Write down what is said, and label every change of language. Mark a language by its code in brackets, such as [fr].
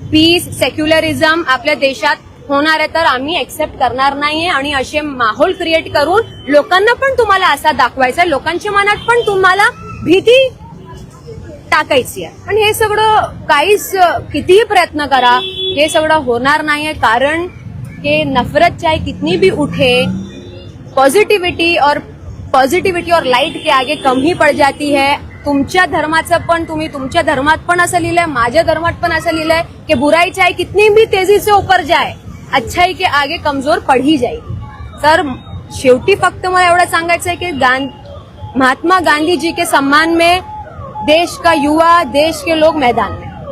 [mr] Piece, secularism आपल्या देशात होणार आहे तर आम्ही एक्सेप्ट करणार नाहीये. आणि असे माहोल क्रिएट करून लोकांना पण तुम्हाला असा दाखवायचा आहे, लोकांच्या मनात पण तुम्हाला भीती टाकायची आहे. पण हे सगळं काहीच, कितीही प्रयत्न करा, हे सगळं होणार नाहीये. कारण कि [hi] नफरत चाहे कितनी भी उठे, पॉझिटिव्हिटी और लाईट के आगे कम ही पड़ जाती है. [mr] तुमच्या धर्माचं पण, तुम्ही तुमच्या धर्मात पण असं लिहिलंय, माझ्या धर्मात पण असं लिहिलंय की [hi] बुराई चाहे कितनी भी तेजी से ऊपर जाए, अच्छाई के आगे कमजोर पड़ ही जाएगी. [mr] तर शेवटी फक्त मला एवढं सांगायचं आहे की [hi] महात्मा गांधी जी के सम्मान में देश का युवा, देश के लोग मैदान में.